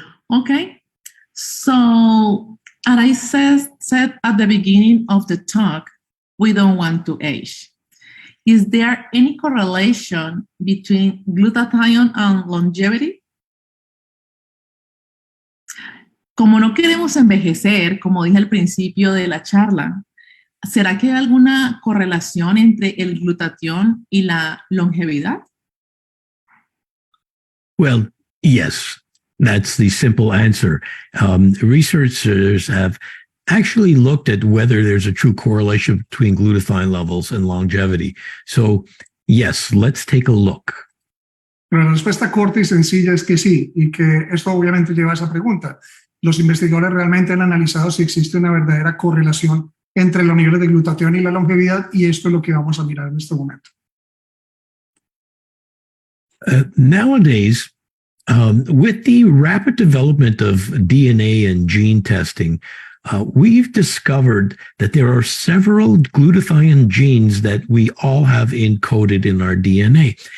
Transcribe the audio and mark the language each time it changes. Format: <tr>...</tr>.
<en>Okay, so as I said at the beginning of the talk, we don't want to age. Is there any correlation between glutathione and longevity?</en> <es>Como no queremos envejecer, como dije al principio de la charla, ¿será que hay alguna correlación entre el glutatión y la longevidad?</es> <en>Well, yes, that's the simple answer. Researchers have actually looked at whether there's a true correlation between glutathione levels and longevity. So, yes, let's take a look.</en> <es>Pero la respuesta corta y sencilla es que sí, y que esto obviamente lleva a esa pregunta. Los investigadores realmente han analizado si existe una verdadera correlación entre los niveles de glutatión y la longevidad, y esto es lo que vamos a mirar en este momento.</es> <en>Nowadays, with the rapid development of DNA and gene testing, we've discovered that there are several glutathione genes that we all have encoded in our DNA.</en>